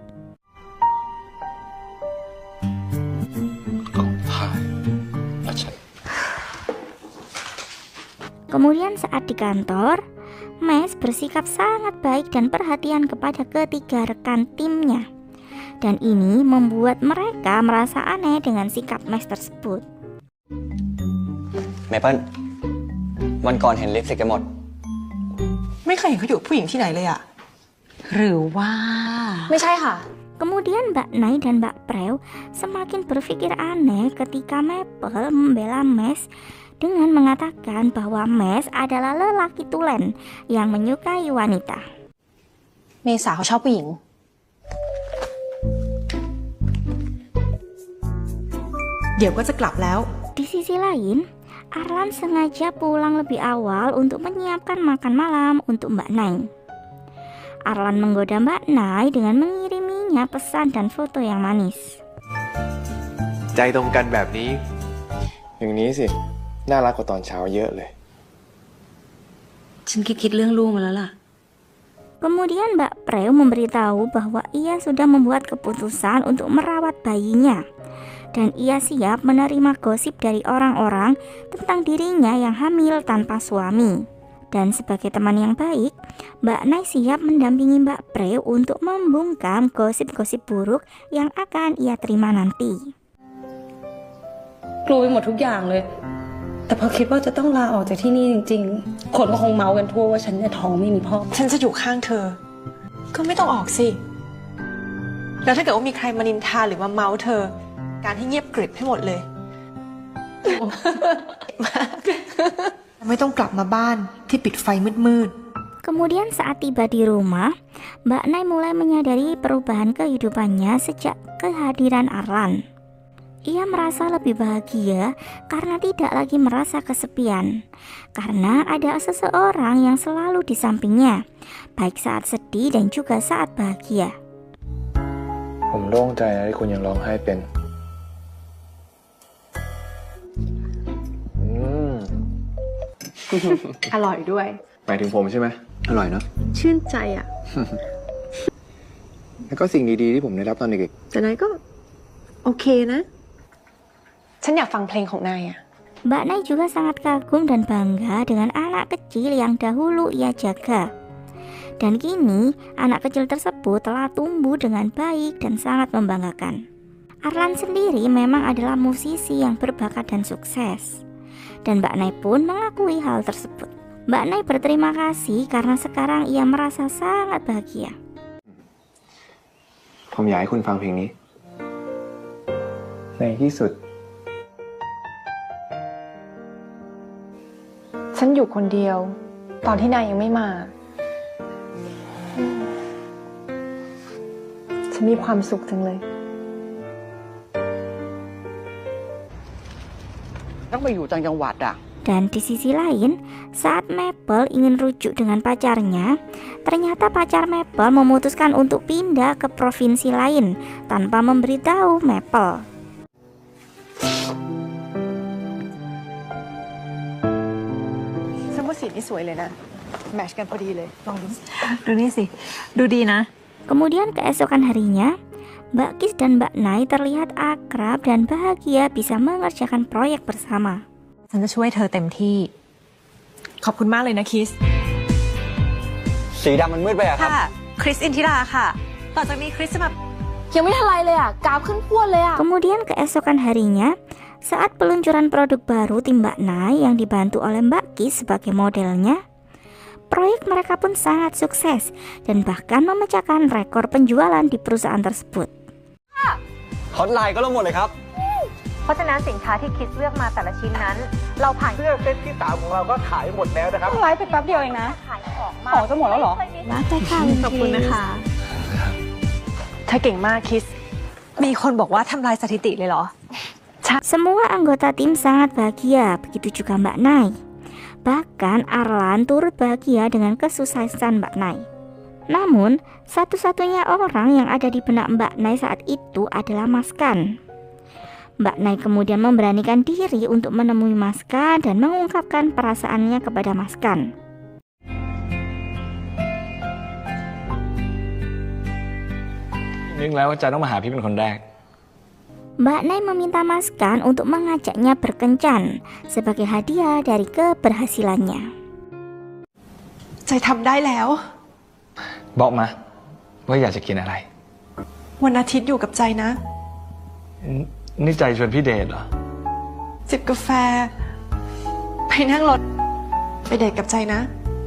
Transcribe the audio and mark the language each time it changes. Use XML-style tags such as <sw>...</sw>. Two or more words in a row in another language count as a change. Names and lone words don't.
<id>Kemudian saat di kantor, Mes bersikap sangat baik dan perhatian kepada ketiga rekan timnya. Dan ini membuat mereka merasa aneh dengan sikap Mes tersebut.</id> <th>เมเปิลวันก่อนเห็นลิปสติกกันหมด ไม่เคยเห็นเขาอยู่กับผู้หญิงที่ไหนเลยอะหรือว่า ไม่ใช่ค่ะ</th> <id>Kemudian Mbak Nai dan Mbak Preu semakin berpikir aneh ketika Maple membela Mes dengan mengatakan bahwa Mes adalah lelaki tulen yang menyukai wanita.</id> <th>เมษาเขาชอบผู้หญิง เดี๋ยวก็จะกลับแล้ว</th> <id>Di sisi lain, Arlan sengaja pulang lebih awal untuk menyiapkan makan malam untuk Mbak Nai. Arlan menggoda Mbak Nai dengan mengiriminya pesan dan foto yang manis.</id> <th>ใจตรงกันแบบนี้ อย่างนี้สิ น่ารักกว่าตอนเช้าเยอะเลย ฉันคิดเรื่องลูกมาแล้วล่ะ</th> <id>Kemudian Mbak Preu memberitahu bahwa ia sudah membuat keputusan untuk merawat bayinya. Dan ia siap menerima gosip dari orang-orang tentang dirinya yang hamil tanpa suami. Dan sebagai teman yang baik, Mbak Nai siap mendampingi Mbak Preu untuk membungkam gosip-gosip buruk yang akan ia terima nanti.</id> <th>กลัวไปหมดทุกอย่างเลย แต่พอคิดว่าจะต้องลาออกจากที่นี่จริงๆ คนก็คงเมากันทั่วว่าฉันเนี่ยท้องไม่มีพ่อ ฉันจะอยู่ข้างเธอ ก็ไม่ต้องออกสิ แล้วถ้าเกิดว่ามีใครมานินทาหรือมาเมาเธอ การให้เงียบกริบให้หมดเลย ไม่ต้องกลับมาบ้านที่ปิดไฟมืด</th> <id>Kemudian saat tiba di rumah, Mbak Nai mulai menyadari perubahan kehidupannya sejak kehadiran Arlan. Ia merasa lebih bahagia karena tidak lagi merasa kesepian, karena ada seseorang yang selalu di sampingnya, baik saat sedih dan juga saat bahagia.</id> <th>ผมโล่งใจนะที่คุณยังร้องไห้เป็น อร่อยด้วย หมายถึงผมใช่ไหม อร่อยเนาะ ชื่นใจอะ แล้วก็สิ่งดีๆที่ผมได้รับตอนเด็ก แต่นายก็โอเคนะ ฉันอยากฟังเพลงของนายอะ</th> <id>Mbak Nai juga sangat kagum dan bangga dengan anak kecil yang dahulu ia jaga. Dan kini, anak kecil tersebut telah tumbuh dengan baik dan sangat membanggakan. Arlan sendiri memang adalah musisi yang berbakat dan sukses. Dan Mbak Nay pun mengakui hal tersebut. Mbak Nay berterima kasih karena sekarang ia merasa sangat bahagia.</id> <th>ผมอยากให้คุณฟังเพลงนี้ ในที่สุด ฉันอยู่คนเดียว ตอนที่นายยังไม่มา ฉันมีความสุขจังเลย ต้องไปอยู่ต่างจังหวัดอ่ะ</th> <id>Dan di sisi lain, saat Maple ingin rujuk dengan pacarnya, ternyata pacar Maple memutuskan untuk pindah ke provinsi lain tanpa memberitahu Maple.</id> <th>ฉันว่าสีนี้สวยเลยนะ แมทช์กันพอดีเลย ลองดู ดูนี่สิ ดูดีนะ</th> <id>Kemudian keesokan harinya, Mbak Kis dan Mbak Nay terlihat akrab dan bahagia bisa mengerjakan proyek bersama.</id> <th>ฉันจะช่วยเธอเต็มที่ ขอบคุณมากเลยนะคิส สีดำมันมืดไปอะครับ ค่ะ คริสอินทิราค่ะ ต่อจากนี้คริสจะมา ยังไม่ทันไรเลยอ่ะกราฟขึ้นพรวดเลยอ่ะ</th> <id>Kemudian keesokan harinya, saat peluncuran produk baru tim Mbak Nay yang dibantu oleh Mbak Kis sebagai modelnya, proyek mereka pun sangat sukses dan bahkan memecahkan rekor penjualan di perusahaan tersebut.</id> <th>ฮอตไลน์ก็ลงหมดเลยครับ เพราะฉะนั้นสินค้าที่คริสเลือกมาแต่ละชิ้นนั้น เราผ่าน เสื้อเซ็ตที่3ของเราก็ขายหมดแล้วนะครับ ไลฟ์ไปแป๊บเดียวเองนะ ของจะหมดแล้วเหรอ ขอบคุณนะคะ เธอเก่งมากคิส มีคนบอกว่าทำลายสถิติเลยเหรอ</th> <id>Semua anggota tim sangat bahagia, begitu juga Mbak Nay. Bahkan Arlan turut bahagia dengan kesuksesan Mbak Nay. Namun, satu-satunya orang yang ada di benak Mbak Nay saat itu adalah Maskan. Mbak Nay kemudian memberanikan diri untuk menemui Maskan dan mengungkapkan perasaannya kepada Maskan.</id> <th>นึกแล้วว่าจะต้องมาหาพี่เป็นคนแรก</th> <id>Mbak Nay meminta Maskan untuk mengajaknya berkencan sebagai hadiah dari keberhasilannya.</id> <th>ใจทำได้แล้ว บอกมาว่าอยากจะกินอะไร วันอาทิตย์อยู่กับใจนะ นี่ใจชวนพี่เดทเหรอ จิบกาแฟ ไปนั่งรถ ไปเดทกับใจนะ</th>